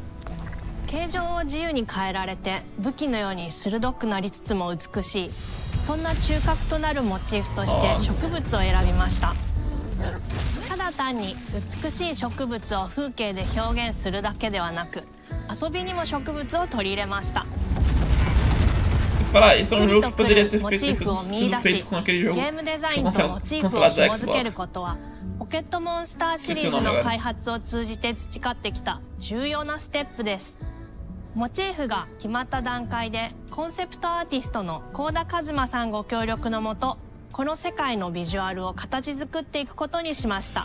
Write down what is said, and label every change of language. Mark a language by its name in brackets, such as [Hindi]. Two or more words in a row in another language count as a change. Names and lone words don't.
[Japanese] 形状を自由に変えられて武器のように鋭くなりつつも美しいそんな中核となるモチーフとして植物を選びました。ただ単に美しい植物を風景で表現するだけではなく遊びにも植物を取り入れました。 [Portuguese] Falar, isso é um jogo que [Japanese] しっくり [Portuguese] poderia [Japanese] と [Portuguese] ter [Japanese] モチーフを見 [Portuguese] sido [Japanese] 出し、 [Portuguese] feito com aquele [Japanese] ゲ [Portuguese] jogo [Japanese] ームデザインとモチーフを [Portuguese] cancelado da [Japanese] 紐づける [Portuguese] Xbox. [Japanese] ことはポケットモンスターシリーズの開発を通じて培ってきた重要なステップです。モチーフが決まった段階でコンセプトアーティストの幸田一馬さんご協力のもと、この世界のビジュアルを形作っていくことにしました。